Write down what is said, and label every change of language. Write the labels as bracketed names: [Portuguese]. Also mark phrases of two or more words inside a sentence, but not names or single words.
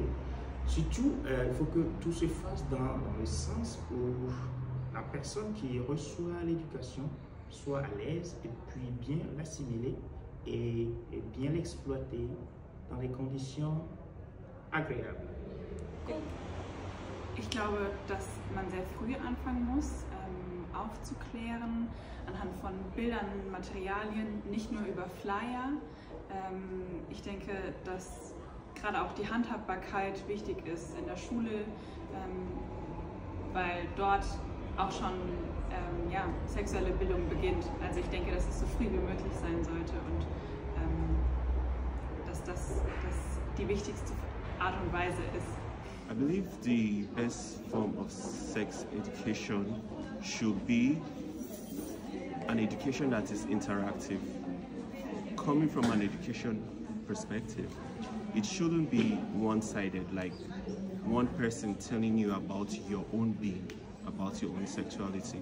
[French] Surtout, il faut que tout se fasse dans le sens où la personne qui reçoit l'éducation soit à l'aise et puis bien l'assimiler et bien l'exploiter dans des conditions agréables. [German] Ich glaube, dass man sehr früh anfangen muss, aufzuklären, anhand von Bildern, Materialien, nicht nur über Flyer, Ich denke, dass gerade auch die Handhabbarkeit wichtig ist in der Schule, weil dort auch schon sexuelle Bildung beginnt. Also ich denke, dass es so früh wie möglich sein sollte und dass das die wichtigste Art und Weise ist. [English] I believe the best form of sex education should be an education that is interactive. Coming from an education perspective, it shouldn't be one-sided, like one person telling you about your own being, about your own sexuality.